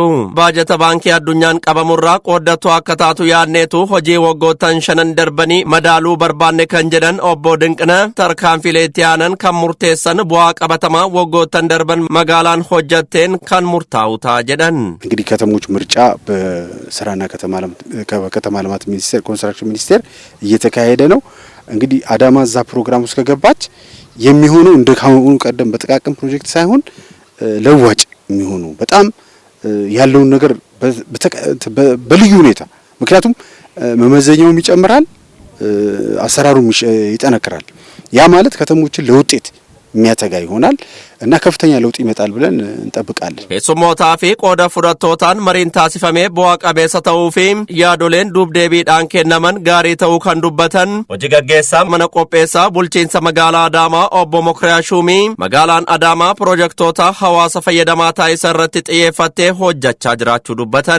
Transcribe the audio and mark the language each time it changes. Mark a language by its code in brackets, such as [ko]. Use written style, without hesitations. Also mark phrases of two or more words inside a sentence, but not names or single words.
[om] Baajata baankii addunyaan qabamurraa qooddattu akka taatu yaadneetu hojii waggoottan 5 darbanii madaaluu barbaanne kan jedhan obbo Dinqina tarkaanfilee itti aanan kan murteessan bu'aa qabatamaa waggoottan darban magaalaan hojjetteen kan murtaa'u ta'a jedhan. [am] እንግዲህ ከተሞች ምርጫ በስራ ከተማ ልማት ሚኒስቴር ኮንስትራክሽን ሚኒስቴር እየተካሄደ ነው። እንግዲህ አዳማ እዛ ፕሮግራም ውስጥ ከገባች የሚሆነው እንደ ካሁኑ ቀደም በጥቃቅን ፕሮጀክት ሳይሆን ለዋጭ የሚሆኑ በጣም ያለውን ነገር በልዩ ሁኔታ ምክንያቱም መመዘኛውም ይጨምራል፣ አሰራሩም ይጠነክራል። ያ ማለት ከተሞችን ለውጤት የሚያተጋ ይሆናል እና ከፍተኛ ለውጥ ይመጣል ብለን እንጠብቃለን። [om] keessummoota fi qooda fudhattootaan mariin taasifamee bu'aa qabeessa ta'uu fi yaadoleen duubdeebiidhaan kennaman gaarii ta'uu kan dubbatan hojii gaggeessaa mana qopheessaa bulchiinsa magaalaa Adaamaa obbo Mokriyaa Shumii magaalaan Adaamaa piroojektota hawaasa fayyadamaa taasisan irratti xiyyeeffattee hojjechaa jiraachuu dubbatan.